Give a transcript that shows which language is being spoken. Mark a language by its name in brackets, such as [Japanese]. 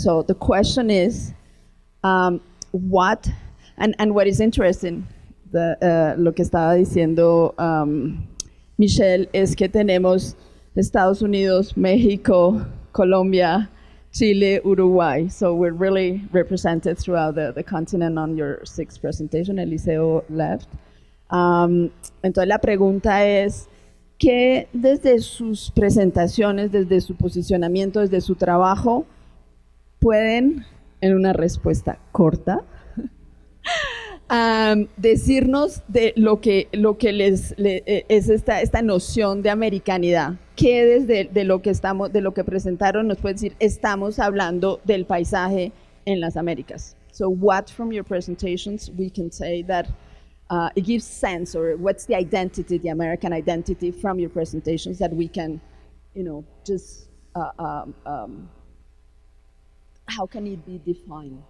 [English] So the question is, what is interesting, [Spanish] lo que estaba diciendo Michelle, es que tenemos Estados Unidos, México, Colombia, Chile, Uruguay. [English] So we're really represented throughout the continent on your 6th presentation. Eliseo left. [Spanish] Entonces la pregunta es, ¿qué desde sus presentaciones, desde su posicionamiento, desde su trabajo, pueden, en una respuesta corta, decirnos de lo que es esta noción de americanidad? ¿Qué desde de lo que presentaron nos puede decir? Estamos hablando del paisaje en las Américas. [English] So what from your presentations we can say that it gives sense, or what's the identity, the American identity from your presentations that we can, you know, just how can it be defined?